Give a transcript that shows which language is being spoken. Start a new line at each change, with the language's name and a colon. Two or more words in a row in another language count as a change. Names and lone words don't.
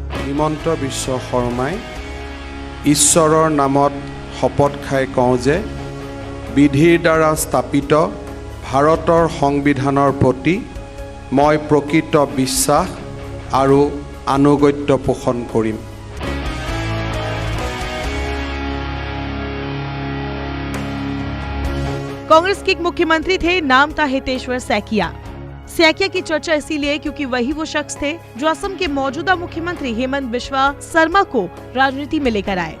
Assamese: হিমন্ত বিশ্ব শৰ্মাই ঈশ্বৰৰ নামত শপত খাই কওঁ যে বিধিৰ দ্বাৰা স্থাপিত ভাৰতৰ সংবিধানৰ প্ৰতি মই প্ৰকৃত বিশ্বাস আৰু আনুগত্য পোষণ কৰিম।
Hindi: कांग्रेस के एक मुख्यमंत्री थे, नाम था हितेश्वर सैकिया। सैकिया की चर्चा इसीलिए क्योंकि वही वो शख्स थे जो असम के मौजूदा मुख्यमंत्री हेमंत बिस्वा शर्मा को राजनीति में लेकर आए।